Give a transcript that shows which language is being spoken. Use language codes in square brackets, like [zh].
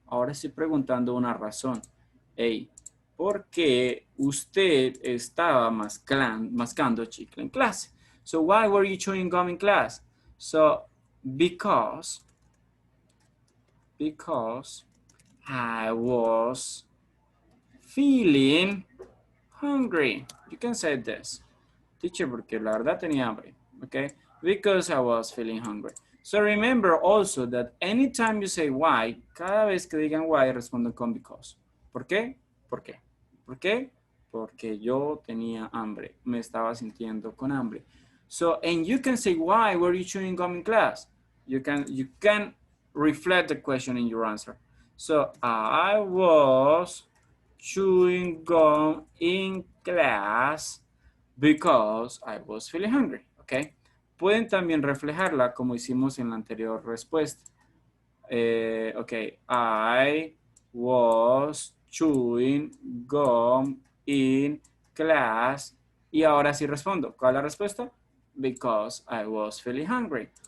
[es] Ahora estoy preguntando una razón. Hey, ¿por qué usted estaba mascando chicle en clase? [en] So, why were you chewing gum in class? So, because I was feeling hungry. You can say this. [es] Teacher, porque la verdad tenía hambre. [en] Okay? Because I was feeling hungry. So remember also that anytime you say why, [es] cada vez que digan why, responden con because. ¿Por qué? ¿Por qué? ¿Por qué? Porque yo tenía hambre. Me estaba sintiendo con hambre. [en] So, and you can say why were you chewing gum in class? You can reflect the question in your answer. So, I was chewing gum in class because I was feeling hungry, ¿ok? [es] Pueden también reflejarla como hicimos en la anterior respuesta. [en] Ok, I was chewing gum in class. [es] Y ahora sí respondo. ¿Cuál es la respuesta? [en] Because I was feeling hungry.